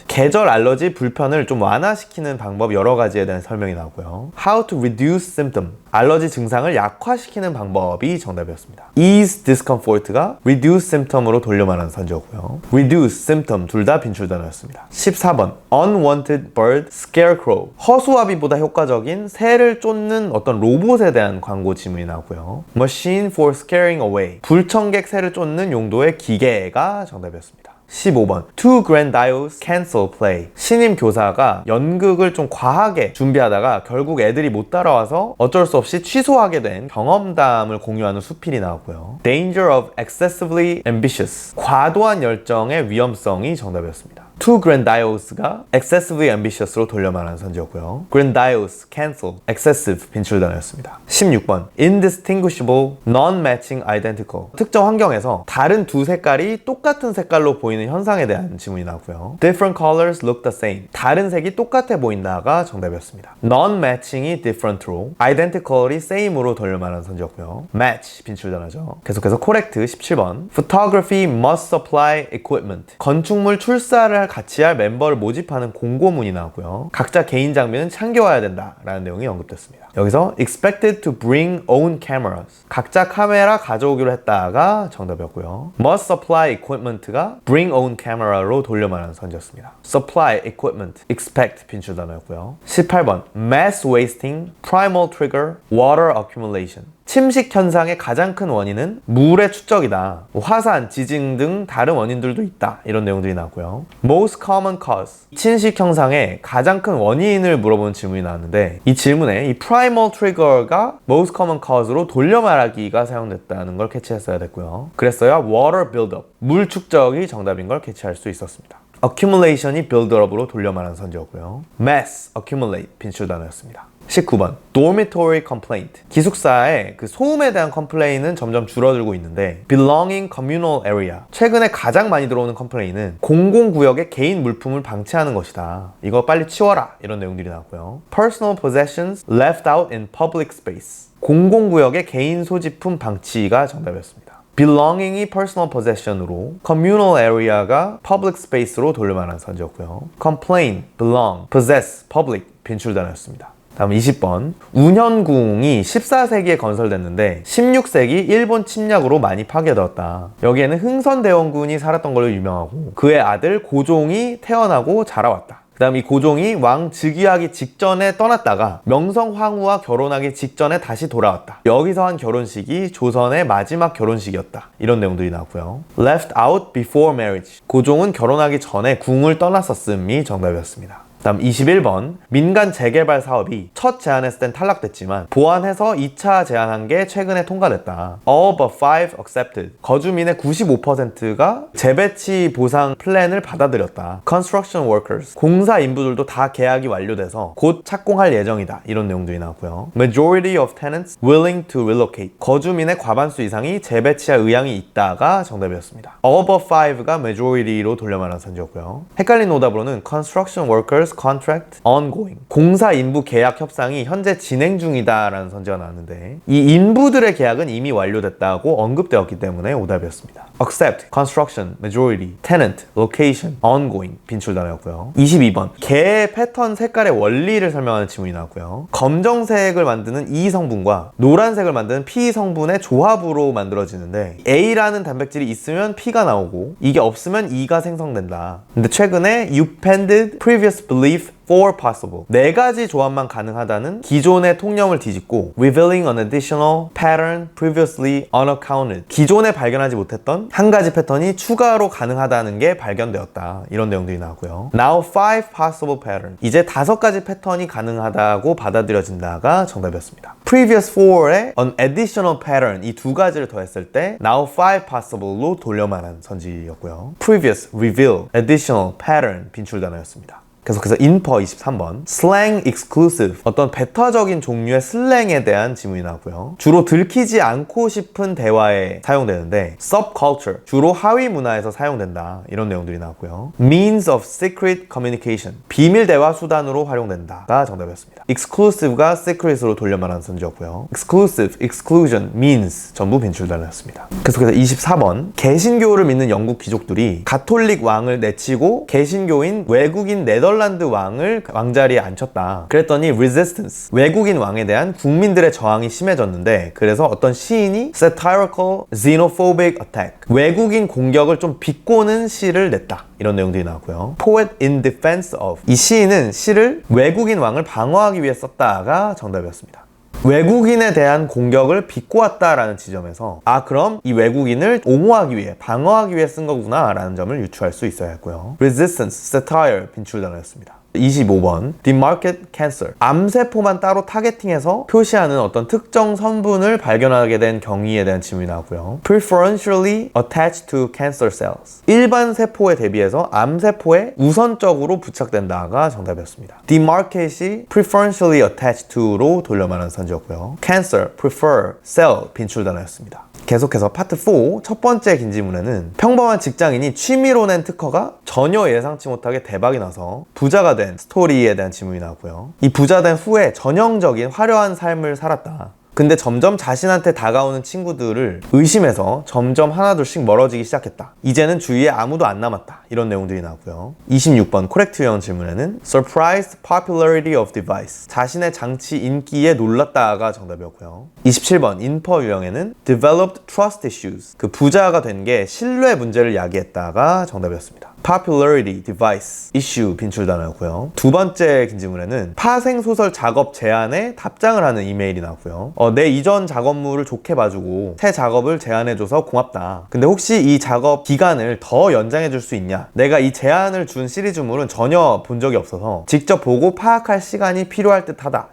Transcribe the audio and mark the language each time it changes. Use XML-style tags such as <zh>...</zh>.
<ko>계절 알러지 불편을 좀 완화시키는 방법 여러 가지에 대한 설명이 나오고요.</ko> <en>How to reduce symptom.</en> <ko>알러지 증상을 약화시키는 방법이 정답이었습니다.</ko> <en>ease discomfort</en> <ko>가</ko> <en>reduce symptom</en> <ko>으로 돌려 말하는 선지였고요. reduce, symptom 둘 다 빈출 단어였습니다. 14번.</ko> <en>Unwanted bird scarecrow.</en> <ko>허수아비보다 효과적인 새를 쫓는 어떤 로봇에 대한 광고 지문이 나오고요.</ko> <en>Machine for scaring away.</en> <ko>불청객 새를 쫓는 용도의 기계가 정답이었습니다.</ko> <en>15번. Too grandiose cancel play.</en> <ko>신임 교사가 연극을 좀 과하게 준비하다가 결국 애들이 못 따라와서 어쩔 수 없이 취소하게 된 경험담을 공유하는 수필이 나왔고요.</ko> <en>Danger of excessively ambitious.</en> <ko>과도한 열정의 위험성이 정답이었습니다.</ko> <en>Too grandiose</en> <ko>가</ko> <en>excessively ambitious</en> <ko>로 돌려 말하는 선지였고요. grandiose, cancel, excessive 빈출 단어였습니다.</ko> <en>16번. indistinguishable, non-matching identical.</en> <ko>특정 환경에서 다른 두 색깔이 똑같은 색깔로 보이는 현상에 대한 지문이 나왔고요.</ko> <en>different colors look the same.</en> <ko>다른 색이 똑같아 보인다가 정답이었습니다. non-matching이 different로, identical이 same으로 돌려 말하는 선지였고요. match 빈출 단어죠. 계속해서 correct 17번.</ko> <en>photography must supply equipment.</en> <ko>건축물 출사를 같이 할 멤버를 모집하는 공고문이 나왔고요. 각자 개인 장비는 챙겨와야 된다라는 내용이 언급됐습니다. 여기서</ko> <en>expected to bring own cameras.</en> <ko>각자 카메라 가져오기로 했다가 정답이었고요.</ko> <en>must supply equipment</en> <ko>가</ko> <en>bring own camera</en> <ko>로 돌려 말하는 선지였습니다. supply equipment, expect 빈출 단어였고요. 18번.</ko> <en>mass wasting, primal trigger, water accumulation.</en> <ko>침식 현상의 가장 큰 원인은 물의 축적이다. 화산, 지진 등 다른 원인들도 있다. 이런 내용들이 나왔고요.</ko> <en>Most common cause.</en> <ko>침식 현상의 가장 큰 원인을 물어보는 질문이 나왔는데 이 질문에 이</ko> <en>primal trigger</en> <ko>가</ko> <en>most common cause</en> <ko>로 돌려 말하기가 사용됐다는 걸 캐치했어야 됐고요. 그랬어야</ko> <en>water buildup,</en> <ko>물 축적이 정답인 걸 캐치할 수 있었습니다. accumulation이 build-up으로 돌려 말하는 선지였고요. mass, accumulate 빈출 단어였습니다.</ko> <en>19번. dormitory complaint.</en> <ko>기숙사의 그 소음에 대한 컴플레인은 점점 줄어들고 있는데</ko> <en>belonging communal area.</en> <ko>최근에 가장 많이 들어오는 컴플레인은 공공구역의 개인 물품을 방치하는 것이다. 이거 빨리 치워라. 이런 내용들이 나왔고요.</ko> <en>personal possessions left out in public space.</en> <ko>공공구역의 개인 소지품 방치가 정답이었습니다. belonging이 personal possession으로</ko> <en>communal area</en> <ko>가</ko> <en>public space</en> <ko>로 돌려 말하는 선지였고요. complain, belong, possess, public 빈출 단어였습니다. 다음 20번. 운현궁이 14세기에 건설됐는데 16세기 일본 침략으로 많이 파괴되었다. 여기에는 흥선대원군이 살았던 걸로 유명하고 그의 아들 고종이 태어나고 자라왔다. 그 다음 이 고종이 왕 즉위하기 직전에 떠났다가 명성황후와 결혼하기 직전에 다시 돌아왔다. 여기서 한 결혼식이 조선의 마지막 결혼식이었다. 이런 내용들이 나왔고요.</ko> <en>Left out before marriage.</en> <ko>고종은 결혼하기 전에 궁을 떠났었음이 정답이었습니다. 다음 21번. 민간 재개발 사업이 첫 제안했을 땐 탈락됐지만 보완해서 2차 제안한 게 최근에 통과됐다.</ko> <en>All but 5 accepted.</en> <ko>거주민의 95%가 재배치 보상 플랜을 받아들였다.</ko> <en>Construction workers.</en> <ko>공사 인부들도 다 계약이 완료돼서 곧 착공할 예정이다. 이런 내용들이 나왔고요.</ko> <en>Majority of tenants willing to relocate.</en> <ko>거주민의 과반수 이상이 재배치할 의향이 있다가 정답이었습니다.</ko> <en>All but 5</en> <ko>가 majority로 돌려 말한 선지였고요. 헷갈린 오답으로는</ko> <en>Construction workers contract ongoing.</en> <ko>공사 인부 계약 협상이 현재 진행 중이다라는 선지가 나왔는데 이 인부들의 계약은 이미 완료됐다고 언급되었기 때문에 오답이었습니다. accept, construction, majority, tenant, location, ongoing 빈출 단어였고요. 22번. 개의 패턴 색깔의 원리를 설명하는 지문이 나왔고요. 검정색을 만드는 E 성분과 노란색을 만드는 P 성분의 조합으로 만들어지는데 A라는 단백질이 있으면 P가 나오고 이게 없으면 E가 생성된다. 근데 최근에</ko> <en>appended previous belief for possible.</en> <ko>4가지 조합만 가능하다는 기존의 통념을 뒤집고</ko> <en>revealing an additional pattern previously unaccounted.</en> <ko>기존에 발견하지 못했던 한 가지 패턴이 추가로 가능하다는 게 발견되었다. 이런 내용들이 나왔고요.</ko> <en>Now 5 possible pattern.</en> <ko>이제 5가지 패턴이 가능하다고 받아들여진다가 정답이었습니다.</ko> <en>Previous 4</en> <ko>에</ko> <en>an additional pattern</en> <ko>이 2가지를 더했을 때</ko> <en>now 5 possible</en> <ko>로 돌려 말한 선지였고요. Previous, reveal, additional, pattern 빈출 단어였습니다. 계속해서 인퍼 23번.</ko> <en>slang exclusive.</en> <ko>어떤 배타적인 종류의 슬랭에 대한 지문이 나왔고요. 주로 들키지 않고 싶은 대화에 사용되는데 subculture. 주로 하위 문화에서 사용된다. 이런 내용들이 나왔고요.</ko> <en>means of secret communication.</en> <ko>비밀 대화 수단으로 활용된다가 정답이었습니다. exclusive가 secret으로 돌려 말하는 선지였고요. exclusive, exclusion, means 전부 빈출 단어였습니다. 계속해서 24번. 개신교를 믿는 영국 귀족들이 가톨릭 왕을 내치고 개신교인 외국인 네덜란드 왕을 왕자리에 앉혔다. 그랬더니 resistance, 외국인 왕에 대한 국민들의 저항이 심해졌는데 그래서 어떤 시인이</ko> <en>satirical, xenophobic attack,</en> <ko>외국인 공격을 좀 비꼬는 시를 냈다. 이런 내용들이 나왔고요.</ko> <en>poet in defense of.</en> <ko>이 시인은 시를 외국인 왕을 방어하기 위해 썼다가 정답이었습니다. 외국인에 대한 공격을 비꼬았다라는 지점에서 그럼 이 외국인을 옹호하기 위해 방어하기 위해 쓴 거구나 라는 점을 유추할 수 있어야 했고요. resistance, satire 빈출 단어였습니다.</ko> <en>25번. demarcate cancer.</en> <ko>암세포만 따로 타겟팅해서 표시하는 어떤 특정 성분을 발견하게 된 경위에 대한 질문이 나왔고요.</ko> <en>preferentially attached to cancer cells.</en> <ko>일반 세포에 대비해서 암세포에 우선적으로 부착된다가 정답이었습니다. demarcate이</ko> <en>preferentially attached to</en> <ko>로 돌려 말하는 선지였고요. cancer, prefer, cell 빈출 단어였습니다. 계속해서 파트 4 첫 번째 긴 지문에는 평범한 직장인이 취미로 낸 특허가 전혀 예상치 못하게 대박이 나서 부자가 된 스토리에 대한 지문이 나왔고요. 이 부자 된 후에 전형적인 화려한 삶을 살았다. 근데 점점 자신한테 다가오는 친구들을 의심해서 점점 하나둘씩 멀어지기 시작했다. 이제는 주위에 아무도 안 남았다. 이런 내용들이 나왔고요. 26번 코렉트 유형 질문에는</ko> <en>surprised popularity of device.</en> <ko>자신의 장치 인기에 놀랐다가 정답이었고요. 27번 인퍼 유형에는</ko> <en>developed trust issues.</en> <ko>그 부자가 된 게 신뢰 문제를 야기했다가 정답이었습니다. popularity, device, issue 빈출 단어였고요. 두 번째 긴 질문에는 파생소설 작업 제안에 답장을 하는 이메일이 나왔고요. 내 이전 작업물을 좋게 봐주고 새 작업을 제안해줘서 고맙다. 근데 혹시 이 작업 기간을 더 연장해줄 수 있냐? 내가 이 제안을 준 시리즈물은 전혀 본 적이 없어서 직접 보고 파악할 시간이 필요할 듯 하다.</ko>